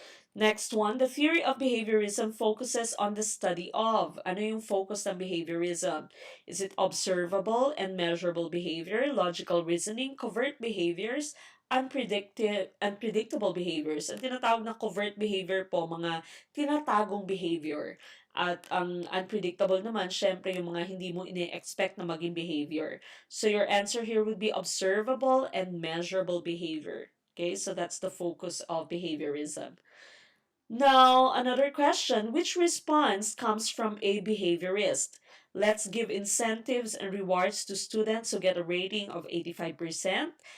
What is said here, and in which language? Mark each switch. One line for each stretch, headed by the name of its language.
English: Next one, the theory of behaviorism focuses on the study of.
Filipino: Ano yung
English: focus ng behaviorism? Is it observable and measurable behavior, logical reasoning, covert behaviors, unpredictable behaviors?
Filipino: Ang tinatawag na covert behavior po, mga tinatagong behavior. At ang unpredictable naman, syempre yung mga hindi mo ine-expect na maging behavior.
English: So your answer here would be observable and measurable behavior. Okay, so that's the focus of behaviorism. Now, another question, which response comes from a behaviorist? Let's give incentives and rewards to students who get a rating of 85%.